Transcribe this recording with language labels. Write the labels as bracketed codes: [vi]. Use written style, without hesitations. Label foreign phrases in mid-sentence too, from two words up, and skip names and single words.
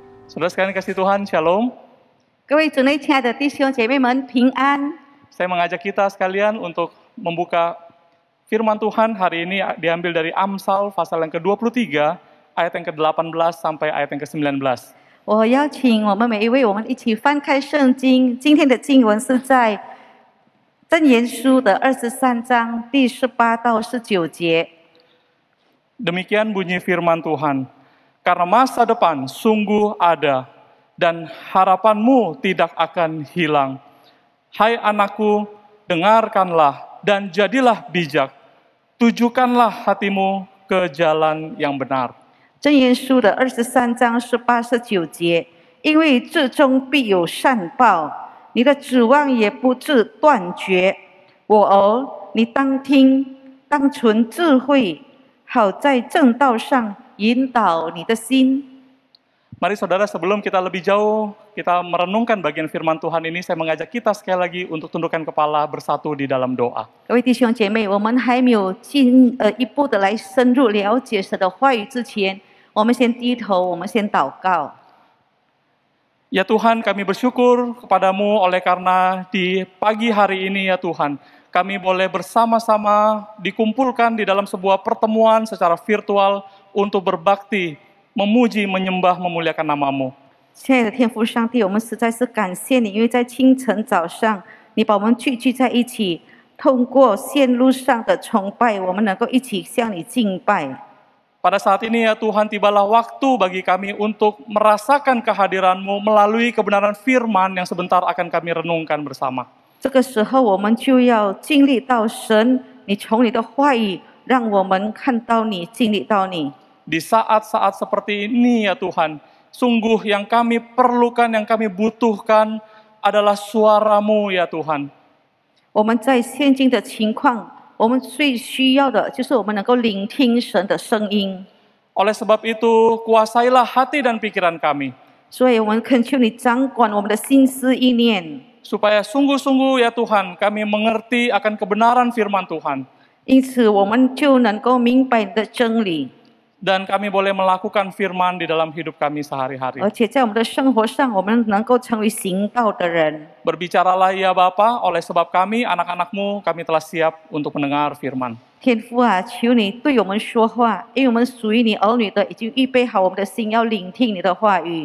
[id] Saudara sekalian kasih Tuhan, Shalom. [zh] 各位主内亲爱的弟兄姐妹们平安。 [id] Saya mengajak kita sekalian untuk membuka firman Tuhan hari ini diambil dari Amsal pasal yang ke-23 ayat yang ke-18 sampai ayat yang ke-19. [zh] 我邀请我们每一位，我们一起翻开圣经。今天的经文是在箴言书的23章第18到19节。 [id] Demikian bunyi firman Tuhan. Karena masa depan sungguh ada dan harapanmu tidak akan hilang. Hai anakku, dengarkanlah dan jadilah bijak. Tujukanlah hatimu ke jalan yang benar. [zh] 箴言书的23章18、19节，因为至终必有善报，你的指望也不致断绝。我儿，你当听，当存智慧，好在正道上引导你的心。 [id] Mari saudara, sebelum kita lebih jauh, kita merenungkan bagian firman Tuhan ini, saya mengajak kita sekali lagi untuk tundukkan kepala bersatu di dalam doa. [zh] 各位弟兄姐妹，我们还没有一步的来深入了解神的话语之前，我们先低头，我们先祷告。 [id] Ya Tuhan, kami bersyukur kepadamu oleh karena di pagi hari ini ya Tuhan, kami boleh bersama-sama dikumpulkan di dalam sebuah pertemuan secara virtual untuk berbakti, memuji, menyembah, memuliakan namamu. [zh] 亲爱的天父上帝，我们实在是感谢你，因为在清晨早上，你把我们聚集在一起，通过线路上的崇拜，我们能够一起向你敬拜。 [id] Pada saat ini ya Tuhan, tibalah waktu bagi kami untuk merasakan kehadiran-Mu melalui kebenaran firman yang sebentar akan kami renungkan bersama. [zh] 这个时候，我们就要经历到神，你从你的话语，让我们看到你，经历到你。 [id] Di saat-saat seperti ini ya Tuhan, sungguh yang kami perlukan, yang kami butuhkan adalah suara-Mu ya Tuhan. [zh] 我们在现今的情况，我们最需要的就是我们能够聆听神的声音。 [id] Oleh sebab itu, kuasailah hati dan pikiran kami, [zh] 所以，我们恳求你掌管我们的心思意念， [id] supaya sungguh-sungguh ya Tuhan, kami mengerti akan kebenaran firman Tuhan, [zh] 因此我们就能够明白你的真理， [id] dan kami boleh melakukan firman di dalam hidup kami sehari-hari. [zh] 而且在我们的生活上，我们能够成为行道的人。 [id] Berbicaralah ya Bapa, oleh sebab kami, anak-anak-Mu, kami telah siap untuk mendengar firman. [zh] 天父啊，求你对我们说话，因为我们属于你儿女的，已经预备好我们的心，要聆听你的话语。